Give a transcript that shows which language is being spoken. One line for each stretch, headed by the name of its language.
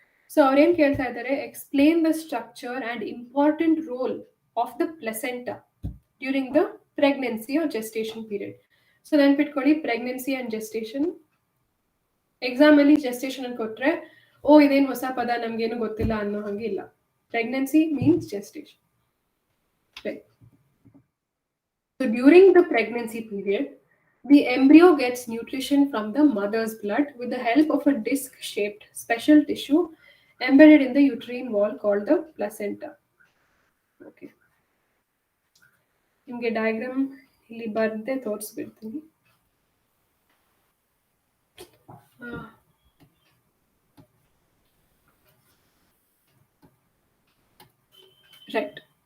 English: so
Kannada: ಅವ್ರೇನ್ ಕೇಳ್ತಾ ಇದ್ದಾರೆ,
English: Explain the structure and important role of the placenta during the pregnancy or gestation period.
Kannada: So ನೆನ್ಪಿಟ್ಕೊಳ್ಳಿ, pregnancy and gestation. Exam ಅಲ್ಲಿ gestation ಅಂತ ಕೊಟ್ರೆ ಓ ಇದೇನು ಹೊಸ ಪದ ನಮ್ಗೇನು ಗೊತ್ತಿಲ್ಲ ಅನ್ನೋ ಹಂಗೆ ಇಲ್ಲ.
English: Pregnancy means gestation. So during the pregnancy period, the embryo gets nutrition from the mother's blood with the help of a disc-shaped special tissue embedded in the uterine wall called the placenta. Okay.
Kannada: ನಿಮಗೆ diagram ಇಲ್ಲಿ ಬರ್ದೆ ತೋರಿಸ್ಬಿಡ್ತೀನಿ.
English: Right.